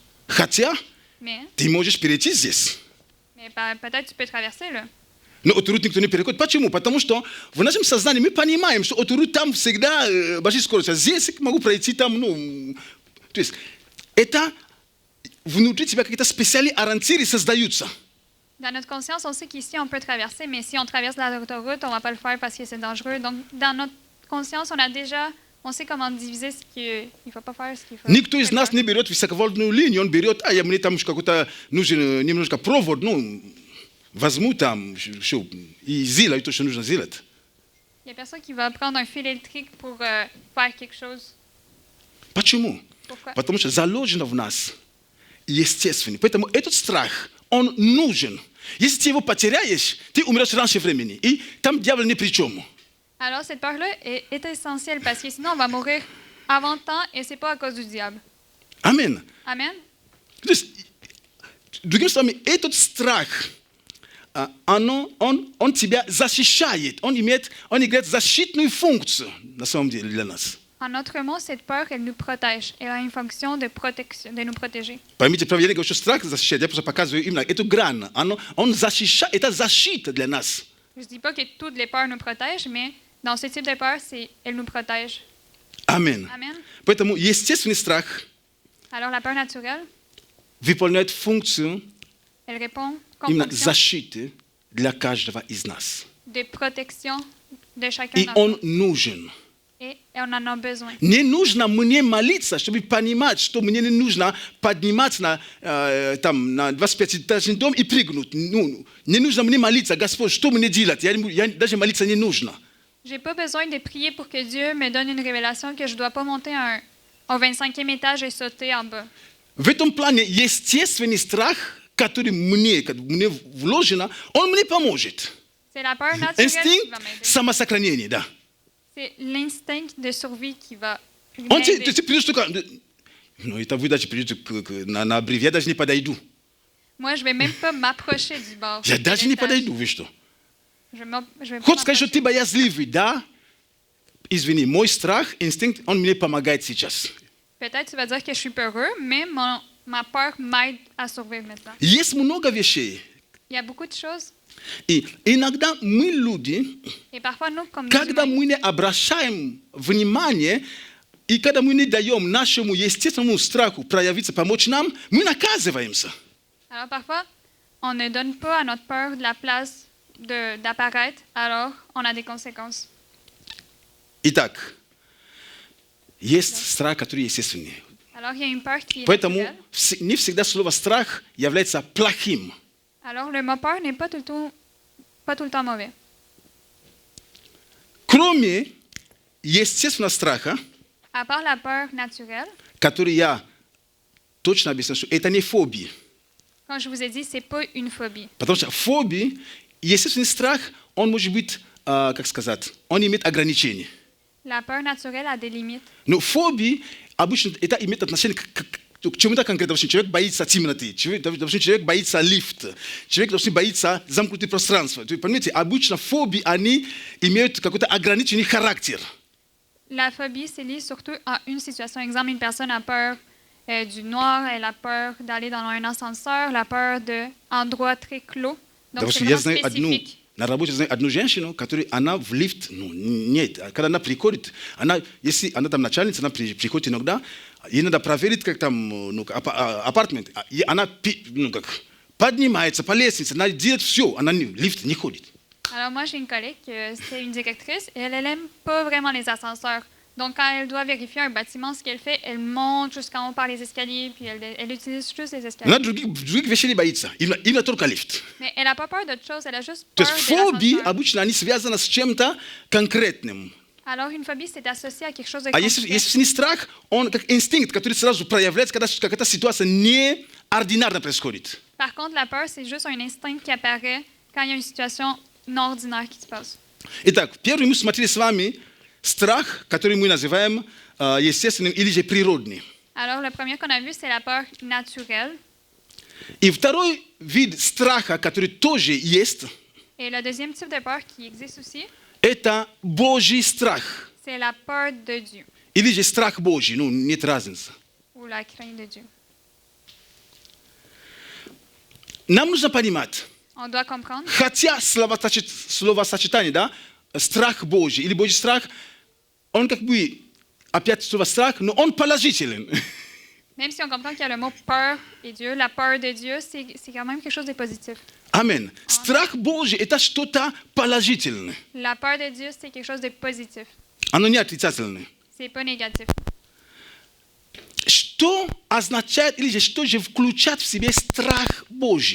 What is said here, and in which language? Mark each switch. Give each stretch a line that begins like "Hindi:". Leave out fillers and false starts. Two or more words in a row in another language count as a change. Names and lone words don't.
Russian: Хотя, »
French: Mais
Russian: ты можешь перейти здесь.
French: Peut-être tu peux traverser, là.
Russian: Но авторут никто не переходит. Почему? Потому что в нашем сознании мы понимаем, что авторут там всегда большая скорость. А здесь я могу пройти там, То есть, это внутри тебя какие-то специальные ориентиры создаются.
French: Dans notre conscience, on sait qu'ici, on peut traverser, mais si on traverse l'autoroute, on ne va pas le faire parce que c'est dangereux. Donc, dans notre conscience, on sait comment diviser ce qu'il ne faut pas faire, ce qu'il faut.
Russian: Никто из нас не берет высоковольтную линию, он берет, мне там какой-то нужен немножко провод, возьму там, все, и сделаю то, что нужно сделать.
French: Il n'y a personne qui va prendre un fil électrique pour faire quelque chose.
Russian: Почему?
French: Pourquoi?
Russian: Потому что заложено в нас естественно. Поэтому этот страх, он нужен. Если ты его потеряешь, ты умрешь раньше времени. И там дьявол ни при чем.
French: Alors, cette peur-là est essentielle parce que sinon, on va mourir avant le temps et ce n'est pas à cause du diable.
Russian: Амин.
French: Amen.
Russian: То есть, другими словами, этот страх, он тебя защищает, он играет защитную функцию, на самом деле, для нас.
French: En autre mot, cette peur, elle nous protège. Elle a une fonction de protection, de nous protéger.
Russian: Поймите правильно, я не говорю, что страх защищает, я просто показываю именно эту грань. Он защищает, это защита для нас.
French: Je ne dis pas que toutes les peurs nous protègent, mais dans ce type de peur, elle nous protège.
Russian: Амин.
French: Amen.
Russian: Поэтому естественный страх
French: Alors, la peur naturelle,
Russian: выполняет функцию
French: elle répond comme
Russian: именно
French: fonction
Russian: защиты для каждого из нас.
French: de protection de chacun
Russian: И
French: d'entre
Russian: он
French: nous.
Russian: нужен.
French: Et on en a besoin.
Russian: Не нужно мне молиться, чтобы понимать, что мне не нужно подниматься на 25-этажный дом и прыгнуть. Не нужно мне молиться, Господь, что мне делать? Я даже молиться не нужно.
French: Je n'ai pas besoin de prier pour que Dieu me donne une révélation que je ne dois pas monter au 25e étage et sauter en bas.
Russian: В этом плане естественный страх, который мне вложен, он мне поможет.
French: C'est la peur naturelle qui
Russian: Инстинкт
French: va m'aider.
Russian: самосохранения, да.
French: C'est l'instinct de survie qui va
Russian: Он
French: m'aider.
Russian: ты придешь только... это вы даже придете на обрыв, я даже не подойду.
French: Moi, je ne vais même pas m'approcher du bord.
Russian: Я
French: de
Russian: даже не
French: l'étage.
Russian: подойду, вы что?
French: Je vais pas
Russian: Хочешь сказать, что
French: m'approcher.
Russian: ты боязливый, да? Извини, мой страх, инстинкт, он мне помогает сейчас.
French: Peut-être tu vas dire que je suis peureux, mais ma peur m'aide à survivre maintenant.
Russian: Есть много вещей.
French: Il y a beaucoup de choses.
Russian: И иногда мы люди,
French: Et parfois, nous, comme
Russian: когда
French: humains,
Russian: мы не обращаем внимание, и когда мы не даем нашему естественному страху проявиться, помочь нам, мы наказываемся.
French: alors parfois, on ne donne pas à notre peur de la place d'apparaître, alors on a des conséquences.
Russian: Итак, есть страх, который естественный.
French: Alors, il y a une peur qui est
Russian: Поэтому
French: naturelle.
Russian: не всегда слово «страх» является плохим.
French: Alors, le mot peur n'est pas tout le temps mauvais.
Russian: Кроме естественного страха,
French: À part la peur naturelle,
Russian: который я точно объясню, что это не фобия.
French: comme je vous ai dit, c'est pas une phobie.
Russian: Потому что фобия, естественный страх, он может быть, как сказать, он имеет ограничения.
French: La peur naturelle a des limites.
Russian: Но фобия обычно это имеет отношение к чему-то конкретному. Человек боится темноты, человек боится лифта, человек боится замкнутого пространства. Понимаете, обычно фобии, они имеют какой-то ограниченный характер.
French: La phobie, c'est lié surtout à une situation. Exemple, une personne a peur du noir, elle a peur d'aller dans un ascenseur, la peur d'endroits très clos. Donc, c'est
Russian: Я
French: vraiment
Russian: знаю
French: spécifique.
Russian: на работе знаю одну женщину, которая, она в лифт, ну, нет, когда она приходит, если она там начальница, она приходит иногда, ей надо проверить, как там, ну, апартмент, и она, ну, как, поднимается по лестнице, она делает все, она в лифт не ходит.
French: Alors, moi, j'ai une collègue, c'est une directrice, et elle n'aime pas vraiment les ascenseurs. Donc, quand elle doit vérifier un bâtiment, ce qu'elle fait, elle monte jusqu'en haut par les escaliers, puis elle utilise juste les escaliers.
Russian: Она других вещей не боится, именно только лифт.
French: Mais elle n'a pas peur d'autre chose, elle a juste
Russian: То
French: peur
Russian: есть
French: de
Russian: фобии
French: l'ascenseur.
Russian: обычно они связаны с чем-то конкретным.
French: Alors, une phobie, c'est associé à quelque chose de
Russian: А
French: concret.
Russian: если не страх, он как инстинкт, который сразу проявляется, когда какая-то ситуация неординарно происходит.
French: Par contre, la peur, c'est juste un instinct qui apparaît quand il y a une situation non ordinaire qui se passe.
Russian: Итак, первый мы смотрели с вами страх, который мы называем естественным или же природным.
French: Alors, le premier qu'on a vu, c'est la peur naturelle.
Russian: И второй вид страха, который тоже есть,
French: Et le deuxième type de peur qui existe aussi,
Russian: это Божий страх.
French: c'est la peur de Dieu
Russian: Или же страх Божий, ну, нет разницы.
French: ou la crainte de Dieu.
Russian: Нам нужно понимать,
French: On doit comprendre,
Russian: хотя словосочетание, да, страх Божий или Божий страх, он как бы, опять слово страх, но он положителен.
French: même si on comprend qu'il y a le mot peur et Dieu, la peur de Dieu, c'est quand même quelque chose de positif.
Russian: Амин. Страх Божий – это что-то положительное.
French: La peur de Dieu, c'est quelque chose de positif.
Russian: Оно не отрицательное.
French: C'est pas négatif.
Russian: Что означает или же что же включает в себе страх Божий?